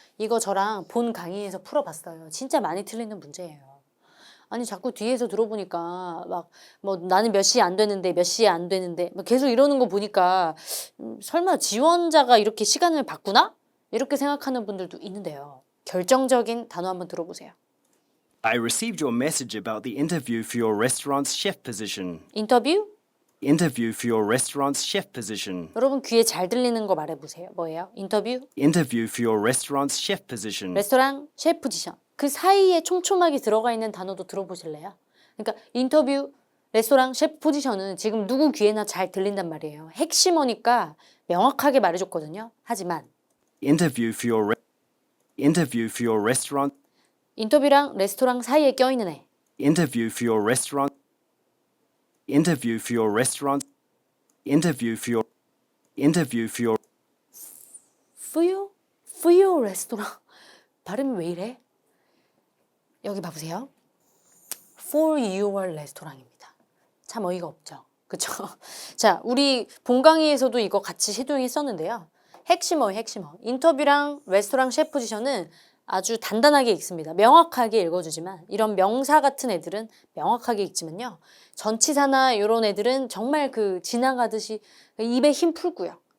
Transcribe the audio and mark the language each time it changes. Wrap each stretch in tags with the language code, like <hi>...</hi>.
<ko>이거 저랑 본 강의에서 풀어봤어요. 진짜 많이 틀리는 문제예요. 아니 자꾸 뒤에서 들어보니까 막 뭐 나는 몇 시에 안 되는데 몇 시에 안 되는데 막 계속 이러는 거 보니까 설마 지원자가 이렇게 시간을 바꾸나? 이렇게 생각하는 분들도 있는데요. 결정적인 단어 한번 들어보세요.</ko> <en>I received your message about the interview for your restaurant's chef position.</en> <ko>인터뷰?</ko> <en>Interview for your restaurant's chef position.</en> <ko>여러분 귀에 잘 들리는 거 말해보세요. 뭐예요? 인터뷰?</ko> <en>Interview for your restaurant's chef position.</en> <ko>레스토랑 셰프 포지션. 그 사이에 촘촘하게 들어가 있는 단어도 들어보실래요? 그러니까 인터뷰 레스토랑 셰프 포지션은 지금 누구 귀에나 잘 들린단 말이에요. 핵심어니까 명확하게 말해줬거든요. 하지만</ko> <en>Interview for your restaurant.</en> <ko>인터뷰랑 레스토랑 사이에 껴있는 애.</ko> <en>Interview for your restaurant. Interview for your restaurant. Interview for your for your 레스토랑.</en> <ko>발음이 왜 이래? 여기 봐보세요.</ko> <en>For your</en> <ko>레스토랑입니다. 참 어이가 없죠. 그쵸? 자, 우리 본 강의에서도 이거 같이 시도했었는데요. 핵심어예요, 핵심어. 인터뷰랑 레스토랑 셰프 포지션은 아주 단단하게 읽습니다. 명확하게 읽어주지만 이런 명사 같은 애들은 명확하게 읽지만요. 전치사나 이런 애들은 정말 지나가듯이 입에 힘 풀고요.</ko>